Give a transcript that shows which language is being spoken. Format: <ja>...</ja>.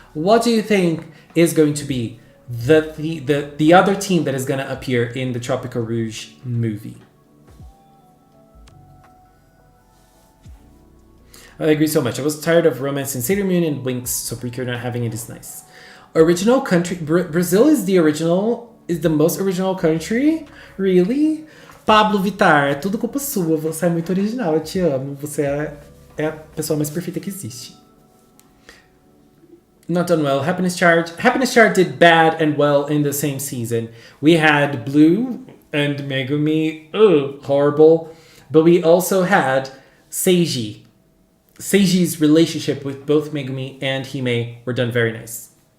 <en>What do you think is going to be the other team that is going to appear in the Tropical-Rouge movie? I agree so much. I was tired of romance in Sailor Moon and Winx, so Precure not having it is nice. Original country. Brazil is the most original country? Really?</en> <pt>Pablo Vittar, é tudo culpa sua. Você é muito original, eu te amo. Você é a pessoa mais perfeita que existe.</pt> <en>Not done well. Happiness Chart. Happiness Chart did bad and well in the same season. We had Blue and Megumi. Ugh, horrible. But we also had Seiji. Seiji's relationship with both Megumi and Hime were done very nice.</en>